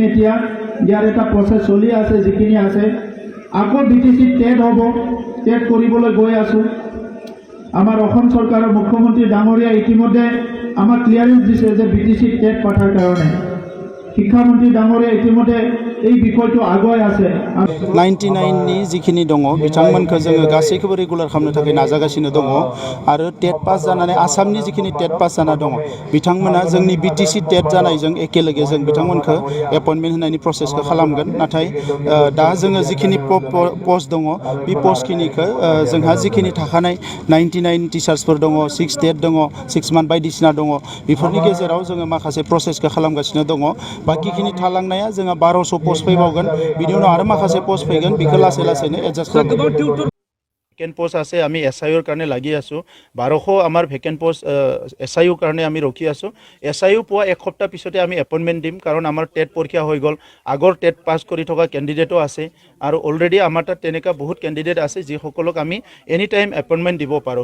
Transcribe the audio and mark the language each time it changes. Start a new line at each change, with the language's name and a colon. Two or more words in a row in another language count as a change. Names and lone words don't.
Assamese: এতিয়া ইয়াৰ এটা প্ৰচেছ চলি আছে, যিখিনি আছে আকৌ BTC টেট হ'ব, টেট কৰিবলৈ গৈ আছোঁ। আমাৰ অসম চৰকাৰৰ মুখ্যমন্ত্ৰী ডাঙৰীয়া ইতিমধ্যে আমাক ক্লিয়াৰেন্স দিছে যে BTC টেট পতাৰ কাৰণে। শিক্ষামন্ত্ৰী ডাঙৰীয়া ইতিমধ্যে এই বিষয়টো আগুৱাই আছে।
Bodo: 99नि जिखिनि दङ बिथांमोनखौ जोङो गासैखौबो रेगुलार खालामनो थाखाय नाजागासिनो दङ आरो टेट पास जानानै आसामनि जिखिनि टेट पास जाना दङ बिथांमोना जोंनि BTC टेट जानायजों एखेलगे जों बिथांमोनखौ एपइन्टमेन्ट होनायनि प्रसेसखौ खालामगोन। नाथाय दा जोङो जिखिनि पस्ट दङ बे पस्टखिनिखौ जोंहा जिखिनि थाखानाय 99 टिचार्सफोर दङ, 6 टेट दङ, 6 मान्थ बायदिसिना दङ, बेफोरनि गेजेराव जोङो माखासे प्रसेसखौ खालामगासिनो दङ। बाखिखिनि थालांनाया जोंहा 1200 पस्ट फैबावगोन, बिनि उनाव आरो माखासे पस्ट फैगोन, बेखौ लासै लासैनो एडजास्ट खालामगोन।
English: vacant post
Assamese: আছে, আমি SIOৰ কাৰণে লাগি আছোঁ। 1200 আমাৰ
English: vacant post
Assamese: SIOৰ কাৰণে আমি ৰখি আছোঁ। SIO পোৱা এক সপ্তাহ পিছতে আমি এপইণ্টমেণ্ট দিম, কাৰণ আমাৰ টেট পৰীক্ষা হৈ গ'ল। আগৰ টেট পাছ কৰি থকা কেণ্ডিডেটো আছে আৰু অলৰেডি আমাৰ তাত তেনেকুৱা বহুত কেণ্ডিডেট আছে যিসকলক আমি
English: any time appointment
Assamese: দিব পাৰোঁ।